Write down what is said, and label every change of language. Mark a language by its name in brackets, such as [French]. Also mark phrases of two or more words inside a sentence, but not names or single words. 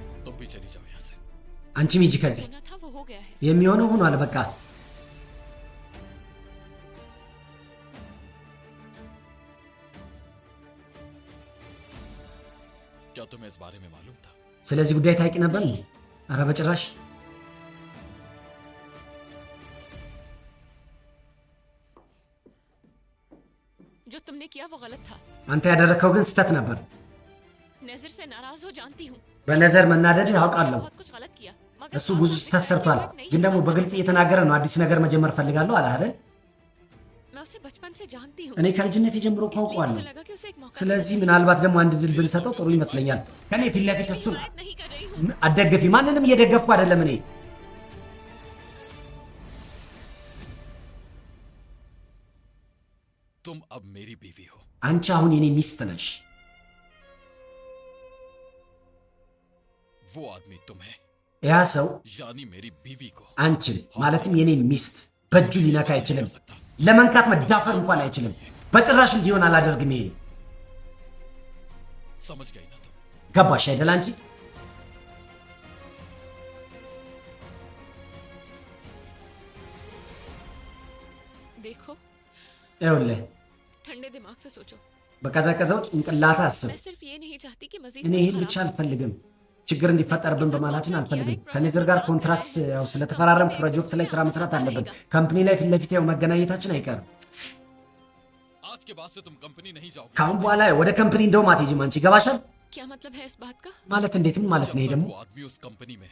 [Hindi] तुम भी चली जाओ यहाँ से। [Amharic] አንቺም ሂጂ ከዚህ [Hindi] होना था वो हो गया है। [Amharic] የሚሆነው ሆኗል በቃ [Hindi] क्या तुम्हें इस बारे में मालूम था? [Amharic] ስለዚህ ጉዳይ ታውቂ ነበር እንዴ? ኧረ በጭራሽ [Hindi] जो तुमने किया वो गलत था। [Amharic] አንተ ያደረከው ግን ስተት ነበር [Hindi] नजर से नाराज हो जानती हूँ। [Amharic] በነዘር መናደድ ያውቃለሁ [Hindi] बहुत कुछ गलत किया मगर [Amharic] እሱ ብዙ ስተት ሰርቷል ግን ደግሞ በግልጽ እየተናገረ ነው አዲስ ነገር መጀመር ፈልጋለሁ አለ አይደል [Hindi] मैं उसे बचपन से जानती हूँ। [Amharic] እኔ ከልጅነት ጀምሮ [Hindi] इसलिए [Amharic] ካውቀዋለሁ [Hindi] मुझे लगा कि उसे एक मौका [Amharic] ስለዚህ ምናልባት ደግሞ አንድ ድል ብንሰጠው ጥሩ ይመስለኛል ከኔ ፊት ለፊት እሱን [Hindi] शायद नहीं कर रही हूँ। [Amharic] አደገፊ ማንንም እየደገፍኩ አይደለም እኔ [Hindi] तुम अब मेरी बीवी हो। [Amharic] አንቺ አሁን የኔ ሚስት ነሽ [Hindi] वो आदमी तुम्हें [Amharic] ያ ሰው [Hindi] यानी मेरी बीवी को [Amharic] አንቺን ማለትም የኔ ሚስት በእጁ ሊነካ አይችልም ለመንካት መዳፈር እንኳን አይችልም በጭራሽ እንዲሆን አላደርግም ይሄ [Hindi] समझ गई ना तुम? [Amharic] ገባሽ አይደል አንቺ [Hindi] देखो [Amharic] ይኸውልህ [Hindi] ठंडे दिमाग से सोचो। [Amharic] በቀዘቀዘው ጭንቅላት አስብ [Hindi] मैं सिर्फ ये नहीं चाहती कि मजीद [Amharic] እኔ [Hindi] कुछ [Amharic] ይህን [Hindi] खराब [Amharic] ብቻ አልፈልግም ችግር እንዲፈጠርብን በማላችን አልፈልግም ከኔዘር ጋር ኮንትራክት ያው ስለተፈራረም ፕሮጀክት ላይ ስራ መስራት አለብን ካምፓኒ ላይ ፊት ለፊት ያው መገናኘታችን አይቀርም [Hindi] आज के बाद से तुम कंपनी नहीं जाओगे। [Amharic] ካሁን በኋላ ወደ ካምፓኒ እንደውም አትሄጂም አንቺ ይገባሻል [Hindi] क्या मतलब है इस बात का? [Amharic] ማለት እንዴትም ማለት ነው ይሄ ደግሞ [Hindi] वो आदमी उस कंपनी में है।